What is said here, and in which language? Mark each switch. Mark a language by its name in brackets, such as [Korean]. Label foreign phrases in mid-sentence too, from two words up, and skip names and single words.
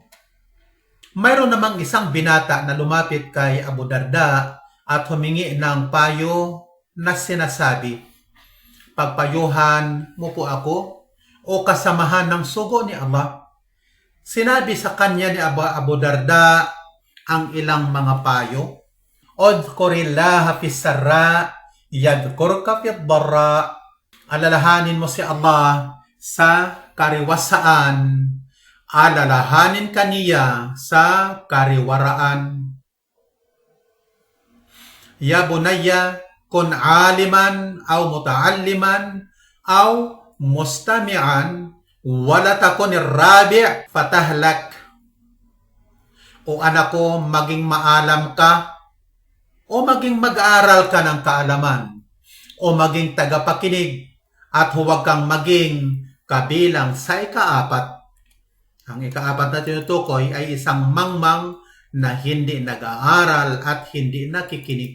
[Filipino] Mayroon namang isang binata na lumapit kay Abu Darda at humingi ng payo na sinasabi, pagpayuhan mo po ako o kasamahan ng sugo ni Allah. Sinabi sa kanya ni Abu Darda ang ilang mga payo. [Arabic] اذكر الله في السراء، يذكرك في الضراء. [Filipino] Alalahanin mo si Allah sa kariwasaan, alalahanin ka niya sa kariwaraan. [Arabic] يا بني، كن عالما أو متعلما أو مستمعا ولا تكن الرابع فتهلك. [Filipino] O anak ko, maging maalam ka o maging mag-aaral ka ng kaalaman o maging tagapakinig at huwag kang maging kabilang sa ikaapat. Ang ikaapat na tinutukoy ay isang mangmang na hindi nag-aaral at hindi nakikinig.